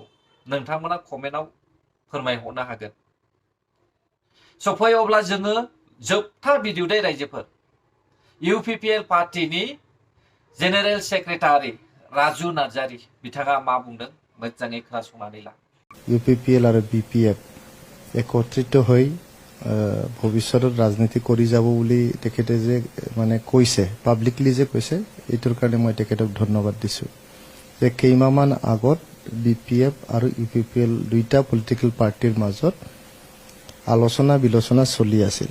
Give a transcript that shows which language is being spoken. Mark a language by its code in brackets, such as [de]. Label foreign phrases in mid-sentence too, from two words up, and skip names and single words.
[brx] नोंथांमोना कमेन्टआव फोरमायहरनो हागोन। सफै अब्ला जोङो जोबथा भिडिअ दे रायजोफोर, UPPL पार्टीनि [en] general secretary [brx] राजु नार्जारी बिथाङा मा बुंदों मोजाङै खोनासंनानै ला। [as] UPPL और BPF একত্ৰিত হৈ ভৱিষ্যতত ৰাজনীতি কৰি যাব বুলি তেখেতে যে মানে কৈছে, পাব্লিকলি যে কৈছে, এইটোৰ কাৰণে মই তেখেতক ধন্যবাদ দিছোঁ। যে কেইমাহমান আগত BPF আৰু UPPL দুইটা [en] political partyৰ [as] মাজত আলোচনা বিলোচনা চলি আছিল।